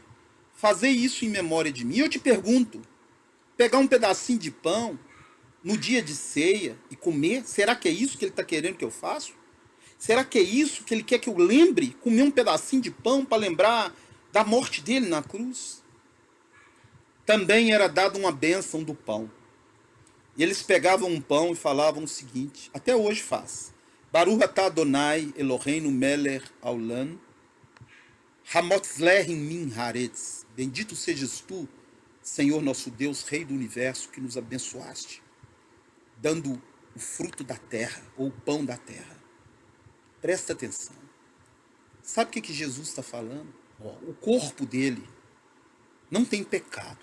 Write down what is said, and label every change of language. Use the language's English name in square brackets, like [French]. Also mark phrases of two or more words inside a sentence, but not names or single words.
[Portuguese] Fazei isso em memória de mim. Eu te pergunto, pegar um pedacinho de pão no dia de ceia e comer, será que é isso que ele está querendo que eu faça? Será que é isso que ele quer que eu lembre? Comer um pedacinho de pão para lembrar da morte dele na cruz? Também era dada uma bênção do pão. E eles pegavam um pão e falavam o seguinte, até hoje faz. [Hebrew] ברוך אתה אדוני אלוהינו מלך העולם המוציא לחם מן הארץ. [Portuguese] Bendito sejas tu, Senhor nosso Deus, Rei do Universo, que nos abençoaste, dando o fruto da terra, ou o pão da terra. Presta atenção. Sabe o que Jesus está falando? O corpo dele não tem pecado.